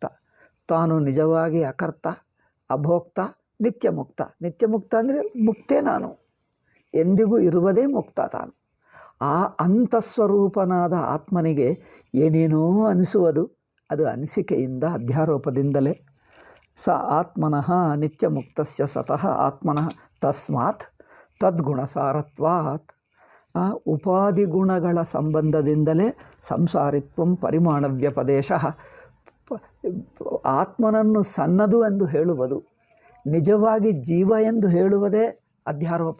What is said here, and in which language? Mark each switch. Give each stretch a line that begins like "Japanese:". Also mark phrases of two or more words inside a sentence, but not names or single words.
Kannada: ತಾನು ನಿಜವಾಗಿ ಅಕರ್ತ, ಅಭೋಕ್ತ, ನಿತ್ಯ ಮುಕ್ತ. ನಿತ್ಯ ಮುಕ್ತ ಅಂದರೆ ಮುಕ್ತೇ ನಾನು, ಎಂದಿಗೂ ಇರುವುದೇ ಮುಕ್ತ ತಾನು. ಆ ಅಂತಃಸ್ವರೂಪನಾದ ಆತ್ಮನಿಗೆ ಏನೇನೋ ಅನಿಸುವುದು, ಅದು ಅನಿಸಿಕೆಯಿಂದ, ಅಧ್ಯಾರೋಪದಿಂದಲೇ.
Sanskrit: ಸ ಆತ್ಮನಃ ನಿತ್ಯ ಮುಕ್ತಸ್ಯ ಸತಃ ಆತ್ಮನಃ ತಸ್ಮಾತ್ ತದ್ಗುಣಸಾರತ್ವಾತ್.
Kannada: ಉಪಾದಿಗುಣಗಳ ಸಂಬಂಧದಿಂದಲೇ
Sanskrit: ಸಂಸಾರಿತ್ವಂ ಪರಿಮಾಣ ವ್ಯಪದೇಶ.
Kannada: ಆತ್ಮನನ್ನು ಸಣ್ಣದು ಎಂದು ಹೇಳುವುದು, ನಿಜವಾಗಿ ಜೀವ ಎಂದು ಹೇಳುವುದೇ ಅಧ್ಯಾರೋಪ.